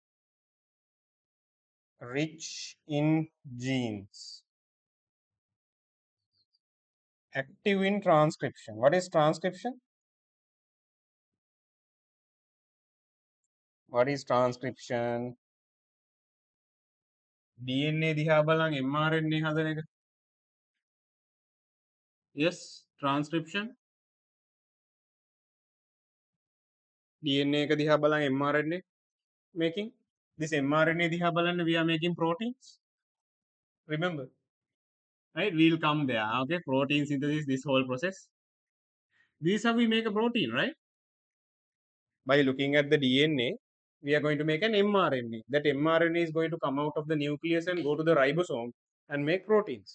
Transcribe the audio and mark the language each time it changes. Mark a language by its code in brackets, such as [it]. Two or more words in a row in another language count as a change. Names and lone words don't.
[en] Rich in genes. Active in transcription. What is transcription? What is transcription? [si] DNA දිහා බලන් mRNA හදන එක. [en] Yes, transcription. [si] DNA එක දිහා බලන් mRNA making. [en] This mRNA [si] දිහා බලන්න [en] we are making proteins. Remember, right? We'll come there. Okay, protein synthesis, this whole process. This is how we make a protein, right? By looking at the DNA, we are going to make an mRNA. That mRNA is going to come out of the nucleus and go to the ribosome and make proteins.